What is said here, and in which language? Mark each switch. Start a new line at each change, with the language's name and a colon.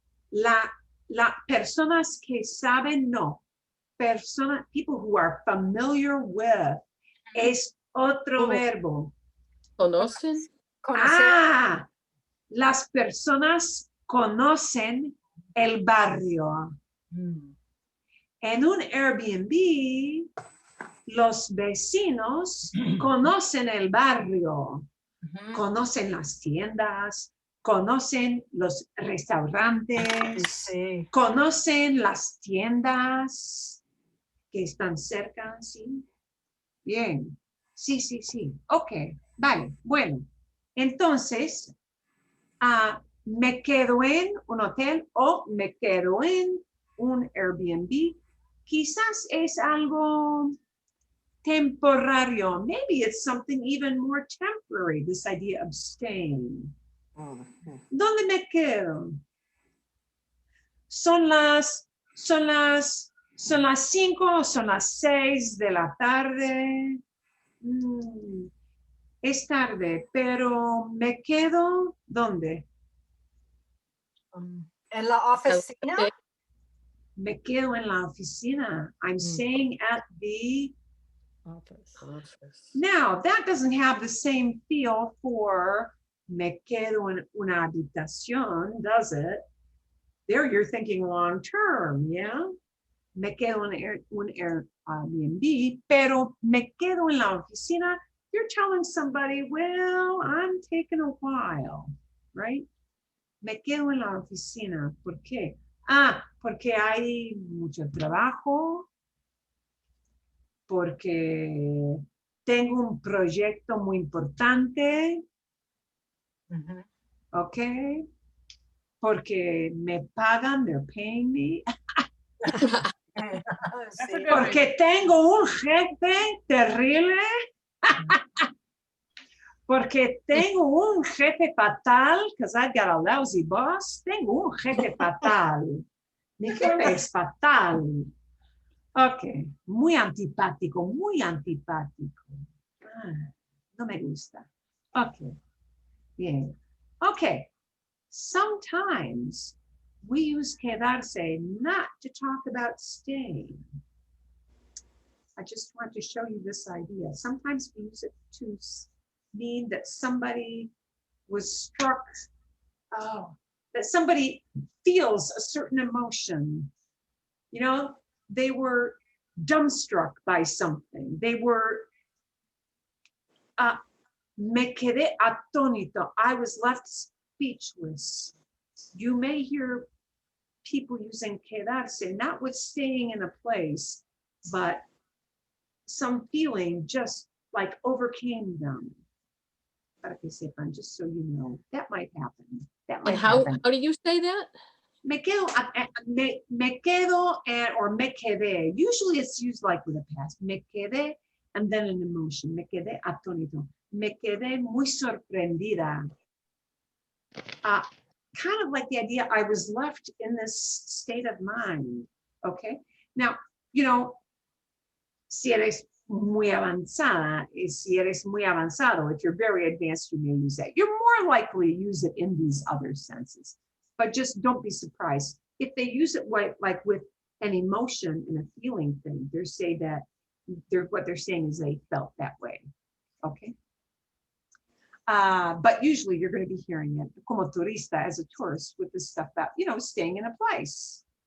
Spanish: Las personas que saben, no.
English: People who are familiar with.
Spanish: Es otro verbo. ¿Conocen? Conocer. Las personas conocen el barrio. En un Airbnb, los vecinos conocen el barrio, conocen las tiendas, conocen los restaurantes, Sí. conocen las tiendas que están cerca, ¿sí? Bien, sí. Ok, vale, bueno. Entonces, me quedo en un hotel o me quedo en un Airbnb, quizás es algo temporario.
English: Maybe it's something even more temporary, this idea of staying.
Spanish: ¿Dónde me quedo? Son las 5, son las 6 de la tarde. Es tarde, pero me quedo, ¿dónde? En la oficina.
English: Okay.
Spanish: Me quedo en la oficina.
English: I'm staying at the Office. Now, that doesn't have the same feel for
Spanish: me quedo en una habitación,
English: does it? There you're thinking long term, yeah?
Spanish: Me quedo en un Airbnb, pero me quedo en la oficina.
English: You're telling somebody, well, I'm taking a while, right?
Spanish: Me quedo en la oficina. ¿Por qué? Porque hay mucho trabajo, porque tengo un proyecto muy importante, ¿ok? Porque me pagan,
English: they're paying me. That's a good
Spanish: Porque tengo un jefe terrible. Porque tengo un jefe fatal,
English: because I've got a lousy boss.
Spanish: Tengo un jefe fatal. Mi jefe es fatal. Ok, muy antipático, muy antipático. No me gusta. Ok, bien.
English: Ok, sometimes we use quedarse not to talk about staying. I just want to show you this idea. Sometimes we use it to mean that somebody was struck, that somebody feels a certain emotion. You know, they were dumbstruck by something. They were,
Spanish: me quedé atónito.
English: I was left speechless. You may hear people using quedarse, not with staying in a place, but some feeling just like overcame them.
Spanish: Para que sepan,
English: just so you know, that might happen. That might And how happen. do you say that?
Spanish: Me quedo, or me quedé.
English: Usually it's used like with a past.
Spanish: Me quedé,
English: and then an emotion.
Spanish: Me quedé atónito. Me quedé muy sorprendida.
English: Kind of like the idea I was left in this state of mind. Okay. Now, you know,
Spanish: si eres muy avanzada, si eres muy avanzado,
English: if you're very advanced, you may use that. You're more likely to use it in these other senses, but just don't be surprised. If they use it like with an emotion and a feeling thing, they say that what they're saying is they felt that way, okay? But usually you're going to be hearing it
Spanish: como turista,
English: as a tourist, with this stuff about, you know, staying in a place.